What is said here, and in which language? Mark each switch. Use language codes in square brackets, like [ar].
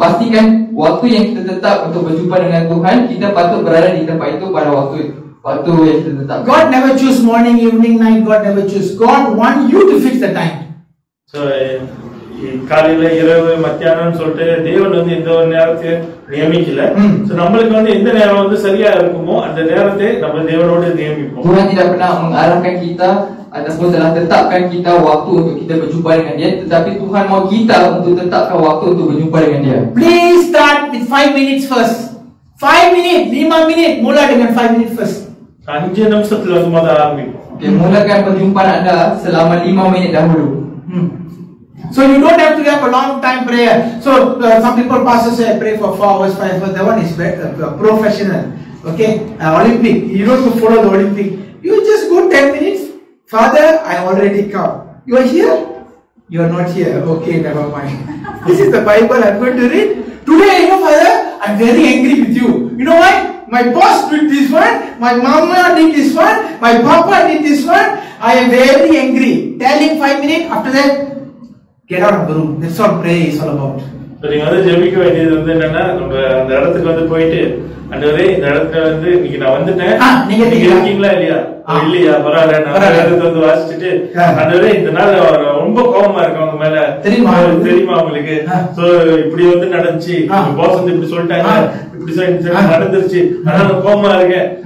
[ms] Pastikan waktu yang kita tetap untuk berjumpa dengan Tuhan, kita patut berada di tempat itu pada waktu yang kita tetapkan. [en] God never choose morning, evening, night. God never choose. God want you to fix the time. [ta] So காலையில இரவு மத்தியானம் சொல்லிட்டு தேவன் வந்து எந்த ஒரு நேரத்தை நியமிக்கல. So நம்மளுக்கு வந்து எந்த நேரம் வந்து சரியா இருக்குமோ அந்த நேரத்தை நம்ம தேவனோடு நியமிப்போம். [ms] Tuhan tidak pernah mengarahkan kita ataupun telah tetapkan kita waktu untuk kita berjumpa dengan dia, tetapi Tuhan mau kita untuk tetapkan waktu untuk berjumpa dengan dia. [en] Please start with 5 minutes first. 5 minutes, [ms] 5 minit, mula dengan [en] 5 minutes first. [ta] 5 நிமிஷத்துல வந்து முதல்ல ஆரம்பிப்போம். [ms] Okay, mulakan perjumpaan anda selama 5 minit dahulu. [en] So you don't have to have a long time prayer. So some people pastors say pray for 4 hours, 5 hours. That one is professional. Okay, Olympic. You don't have to follow the Olympic. You just go 10 minutes. Father, I already come. You are here? You are not here. Okay, never mind. This is the Bible I'm going to read. Today, you know, Father, I'm very angry with you. You know why? My boss did this one. My mama did this one. My papa did this one. I am very angry. Tell him 5 minutes. After that, get out of the room. That's all prayer is all about. [ta] So நீங்க வந்து ஜெபிக்க வேண்டியது வந்து என்னன்னா, நம்ம அந்த இடத்துக்கு வந்து போயிட்டு ஆண்டவரே இந்த இடத்துல வந்து இன்னைக்கு நான் வந்துட்டேன், நீங்க இருக்கீங்களா இல்லையா? இல்லையா, பரவாயில்ல, நான் இடத்துல வந்து வாசிச்சுட்டு ஆண்டவரே இந்த நாள் ரொம்ப கோபமா இருக்கு அவங்க மேல, தெரியுமா உங்களுக்கு? சோ இப்படி வந்து நடந்துச்சு, பாஸ் வந்து இப்படி சொல்லிட்டாங்க, இப்படி நடந்துருச்சு, ஆனா கோபமா இருக்கேன்.